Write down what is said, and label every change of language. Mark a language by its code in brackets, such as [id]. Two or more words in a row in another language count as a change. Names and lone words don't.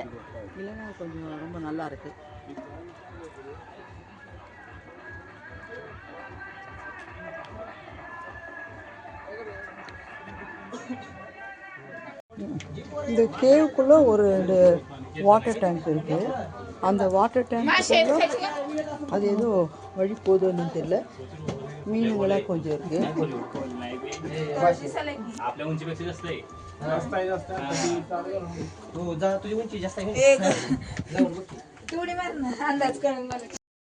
[ta] இல்லைன்னா கொஞ்சம் ரொம்ப நல்லா இருக்குது. இந்த கேவுக்குள்ளே ஒரு [en] water tank [ta] இருக்குது. அந்த [en] water tank [ta] அது ஏதோ வழி போகுதுன்னு தெரியல. மீனுங்களாம் கொஞ்சம் இருக்குது. [mr] आपल्या उंचीपेक्षा जास्त आहे. तुझी उंची जास्त आहे. अंदाज करून